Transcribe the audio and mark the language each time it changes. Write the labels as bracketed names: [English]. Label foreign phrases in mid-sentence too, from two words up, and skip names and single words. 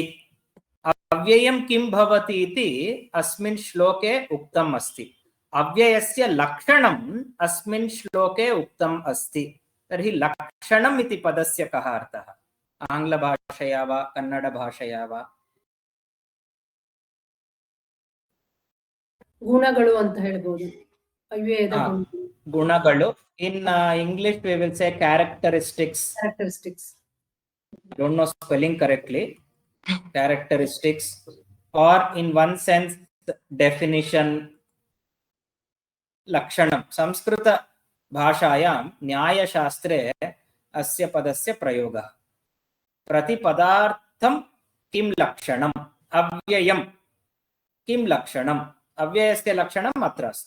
[Sanskrit] अव्ययं किं भवति इति अस्मिन् श्लोके उक्तम् अस्ति। अव्ययस्य लक्षणम् अस्मिन् श्लोके उक्तम् अस्ति। तर्हि लक्षणम् इति पदस्य कः अर्थः? आङ्ग्लभाषया वा कन्नडभाषया वा? [Kannada] ಗುಣಗಳು ಅಂತ ಹೇಳ್ಬೋದು. ಅವ್ಯಯದ ಗುಣ. ಗುಣಗಳು. [English] In English we will say characteristics. I don't know spelling correctly. Characteristics, or in one sense definition, [Sanskrit] लक्षणं. संस्कृत भाषायां न्यायशास्त्रे अस्य पदस्य प्रयोगः. प्रतिपदार्थं किं लक्षणम्, अव्ययं किं लक्षणम्, अव्ययस्य लक्षणम् अत्र अस्ति.